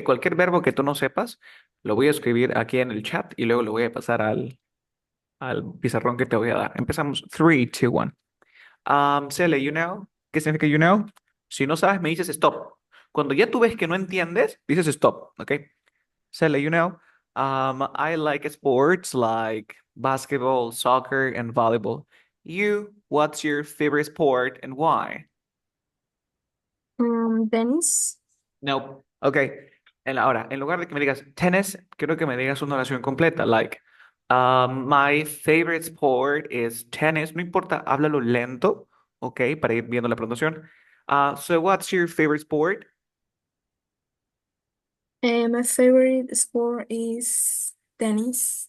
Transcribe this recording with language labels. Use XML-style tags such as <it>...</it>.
<es>Cualquier verbo que tú no sepas, lo voy a escribir aquí en el chat y luego lo voy a pasar al pizarrón que te voy a dar. Empezamos. 3, 2, 1. Cele,</es> <en>you know.</en> <es>¿Qué significa you know? Si no sabes, me dices stop. Cuando ya tú ves que no entiendes, dices stop, ¿ok?</es> <en>Cele, you know. I like sports like basketball, soccer, and volleyball. You, what's your favorite sport and why?</en> <es>Tenis. No. Ok. Ahora, en lugar de que me digas tennis, quiero que me digas una oración completa.</es> <en>Like, my favorite sport is tennis.</en> <es>No importa, háblalo lento, ok, para ir viendo la pronunciación.</es> <en>So what's your favorite sport? My favorite sport is tennis.</en>